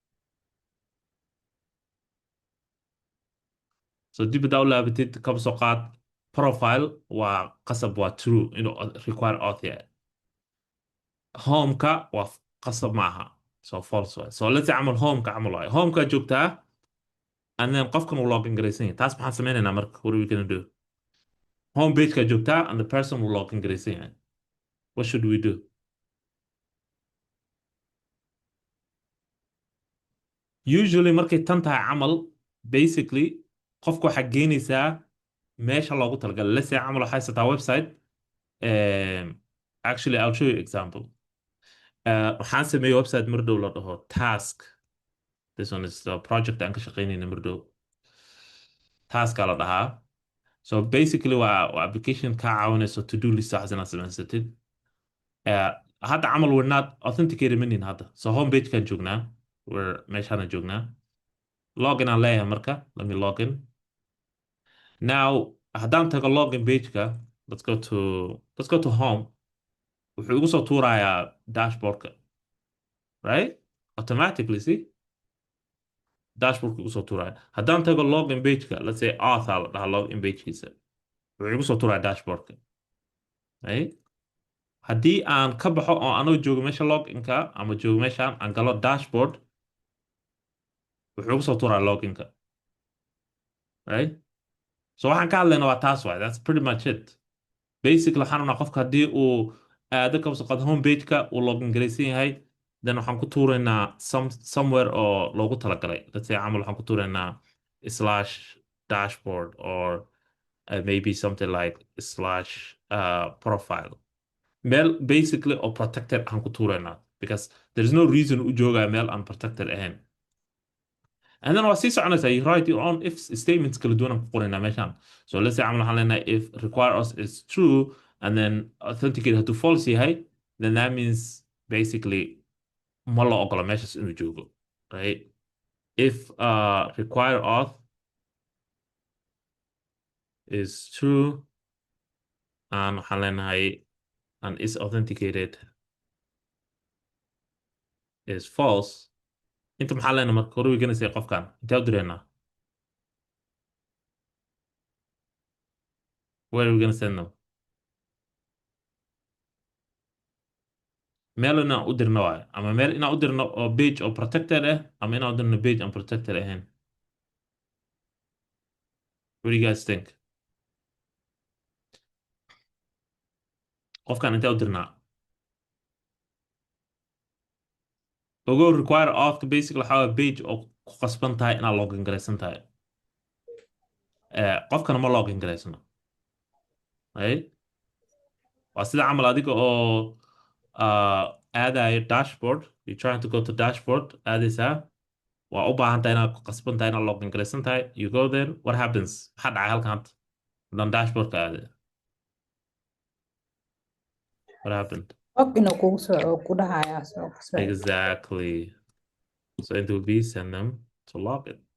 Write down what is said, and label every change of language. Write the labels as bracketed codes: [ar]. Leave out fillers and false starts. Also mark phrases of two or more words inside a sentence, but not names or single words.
[so] So dib hadaa u laabatid kaba soo qaad profile waa qasab waa true inuu [en] require auth [so] yahay. Homeka waa qasab maaha, so false waay. [en] So let's say [so] camal homeka camal waay, homeka joogtaa [en] and then [so] qofkan uu login garaysan yahay. Taas maxaan sameynaynaa marka? [en] What are we gonna do? Home [so] pageka joogtaa [en] and the person [so] uu login garaysan yahay. [en] What should we do? [so] Usually markay tan tahay camal, basically qofku waxaa geynaysaa meesha loogu talagalay. [en] Let's say [so] camal waxaa haysataa website. [en] Actually I'll show you example. [so] Waxaan sameeyey website mar dhow la dhaho task. [en] This one is the project [so] aan ka shaqeynayna mar dhow. Taskaa la dhahaa. So basically waa application kaa caawinayso [en] to do list [so] waxaas inaad samaysatid. Hadda camal [en] we're not authenticated [so] manin hadda. [en] So home page [so] kan joognaa. We're meeshaan joognaa. Login aan leeyahay marka. [en] Let me log in. Now [so] haddaan tago login pageka, [en] let's go to home. [so] Wuxuu igu soo tuurayaa dashboardka, [en] right? Automatically, see? [so] Dashboardka igu soo tuuraya. Haddaan tago login pageka, [en] let's say [so] author la dhahaa login pagekiisa. Wuxuu igu soo tuuraya dashboardka, right? Haddii aan ka baxo oo anoo joogo meesha loginka ama joogo meeshaan aan galo dashboard, wuxuu igu soo tuuraya loginka, [en] right? [so] So waxaan ka hadlayna waa taas waay. [en] That's pretty much it. [so] Basically waxaan rabnaa qofka haddii uu aado kaba soo qaado home pageka uu login garaysan yahay, then waxaan ku tuuraynaa somewhere oo loogu talagalay. [en] Let's say [so] camal waxaan ku tuuraynaa [en] slash dashboard or maybe something like slash profile. [so] Meel basically oo protected aan ku tuuraynaa [en] because there is no reason [so] u joogaya meel aan protected ahayn. [en] And then [so] waa sii soconaysaa, [en] you write your own if statements [so] kala duwan aan ku qoraynaa meeshaan. [en] So let's say [so] camal waxaan leenahay [en] if require us is true and then authenticate [so] hadduu false yahay, [en] then that means basically [so] ma la ogola meeshaas inuu joogo, [en] right? If require auth is true and [so] waxaan leenahay [en] and is authenticated is false, [so] inta maxaa leenahay marka hore wiganaysa qofkan intee u direynaa? [en] Where are we gonna send them? [so] meel inaan u dirno waayo, ama meel inaan u dirno oo page oo protected ah ama inaan u dirno page aan protected ahayn. [en] What do you guys think? [so] Qofkan intee u dirnaa? Ogo [en] require auth [so] basically waxaa waaye page oo ku qasban tahay inaad login garaysan tahay. Qofkana ma login garaysano, right? waa sida camal adiga oo aadayo dashboard, [en] you trying to go to dashboard, [so] aadaysaa, waa u baahan tahay inaad ku qasban tahay inaad login garaysan tahay. [en] You go there, what happens? [so] Maxaa dhacay halkan hadda? haddaan dashboardka aade, [en] what happened? [so] og inuu kugu soo ku dhahayaa soo ku soo [en] Exactly. So it will be send them to login.